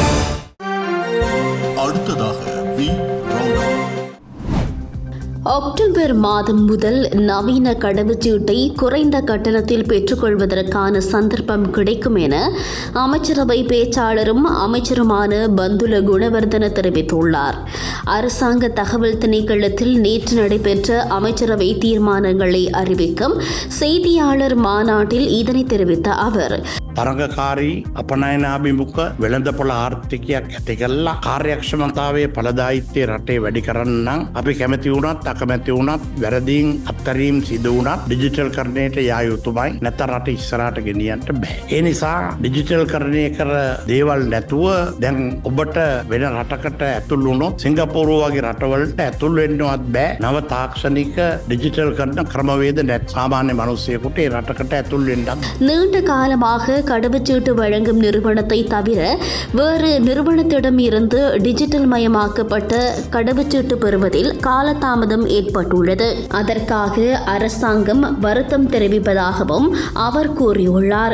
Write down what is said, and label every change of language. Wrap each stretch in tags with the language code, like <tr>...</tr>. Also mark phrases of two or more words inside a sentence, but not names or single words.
<ta>அக்டோபர் அக்டோபர் மாதம் முதல் நவீன கடவுச்சீட்டை குறைந்த கட்டணத்தில் பெற்றுக்கொள்வதற்கான சந்தர்ப்பம் கிடைக்கும் என அமைச்சரவை பேச்சாளரும் அமைச்சருமான பந்துல குணவர்தன தெரிவித்துள்ளார். அரசாங்க தகவல் திணைக்களத்தில் நேற்று நடைபெற்ற அமைச்சரவை தீர்மானங்களை அறிவிக்கும் செய்தியாளர் மாநாட்டில் இதனை தெரிவித்த அவர்,</ta> <si>තරගකාරී අපනයනාභිමුඛ වෙළඳපොළ ආර්ථිකයක් ඇති කළා කාර්යක්ෂමතාවයේ ඵලදායීත්වය රටේ වැඩි කරන්න නම් අපි කැමති වුණත් අකමැති වුණත් වැරදීන් අත්හැරීම් සිදු වුණත් ඩිජිටල් කරණයට යා යුතුමයි. නැත්නම් රට ඉස්සරහට ගෙනියන්න බෑ. ඒ නිසා ඩිජිටල් කරණය කර දේවල් නැතුව දැන් ඔබට වෙන රටකට ඇතුල් වුණොත් සිංගප්පූරුව වගේ රටවලට ඇතුල් වෙන්නවත් බෑ. නව තාක්ෂණික ඩිජිටල් කරන ක්‍රමවේද නැත් සාමාන්‍ය මිනිස්සුයෙකුට ඒ රටකට ඇතුල් වෙන්නත්</si> <ta>நீண்ட காலமாக கடவுச்சீட்டு வழங்கும் நிறுவனத்தை தவிர வேறு நிறுவனத்திடம் இருந்து டிஜிட்டல் மயமாக்கப்பட்ட கடவுச்சீட்டு பெறுவதில் காலதாமதம் ஏற்பட்டுள்ளது. அதற்காக அரசாங்கம் வருத்தம் தெரிவிப்பதாகவும் அவர் கூறியுள்ளார்.</ta>